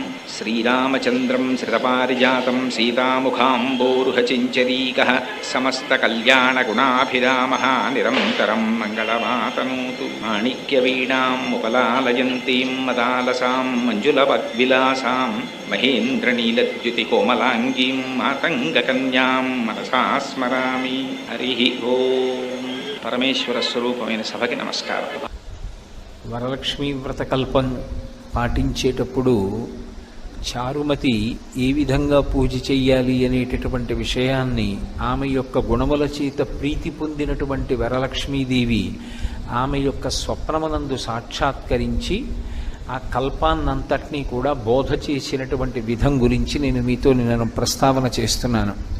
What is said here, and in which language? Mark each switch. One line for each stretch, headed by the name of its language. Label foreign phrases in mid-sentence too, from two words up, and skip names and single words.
Sanskrit: श्रीरामचन्द्रं श्रितपारिजातं सीतामुखाम्बोरुहचिञ्चरीकः समस्तकल्याणगुणाभिरामः निरन्तरं मङ्गलमातनोतु। माणिक्यवीणाम् उपलालयन्तीं मदालसां मञ्जुलवद्विलासां महेन्द्रनीलद्युतिकोमलाङ्गीं मातङ्गकन्यां मनसा स्मरामि। हरिः ఓం.
Telugu: పరమేశ్వర స్వరూపమైన సభకి నమస్కారం. వరలక్ష్మీ వ్రతకల్పం పాటించేటప్పుడు చారుమతి ఏ విధంగా పూజ చెయ్యాలి అనేటటువంటి విషయాన్ని ఆమె యొక్క గుణముల చేత ప్రీతి పొందినటువంటి వరలక్ష్మీదేవి ఆమె యొక్క స్వప్నమునందు సాక్షాత్కరించి ఆ కల్పాన్నంతటినీ కూడా బోధ చేసినటువంటి విధం గురించి నేను ప్రస్తావన చేస్తున్నాను.